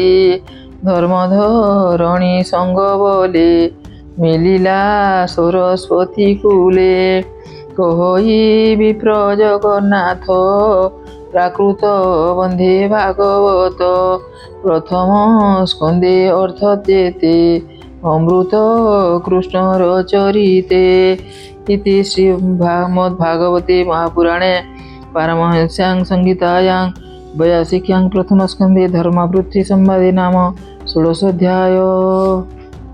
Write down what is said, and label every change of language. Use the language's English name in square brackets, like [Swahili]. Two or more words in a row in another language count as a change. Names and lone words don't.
[Odia] ଧର୍ମଧରଣୀ ସଙ୍ଗ ବୋଲେ ମିଳିଲା ସରସ୍ୱତୀ କୂଲେ। କହଇ ବିପ୍ର ଜଗନ୍ନାଥ ପ୍ରାକୃତ ବନ୍ଧେ ଭାଗବତ। ପ୍ରଥମ ସ୍କନ୍ଧେ ଅର୍ଥ ଯେତେ ଅମୃତ କୃଷ୍ଣର ଚରିତେ। [Sanskrit] इति श्रीमद्भागवते महापुराणे पारमहंस्यां संहितायां 82 प्रथमस्कन्धे धर्मवृत्तिसंवादे नाम 16 अध्याय।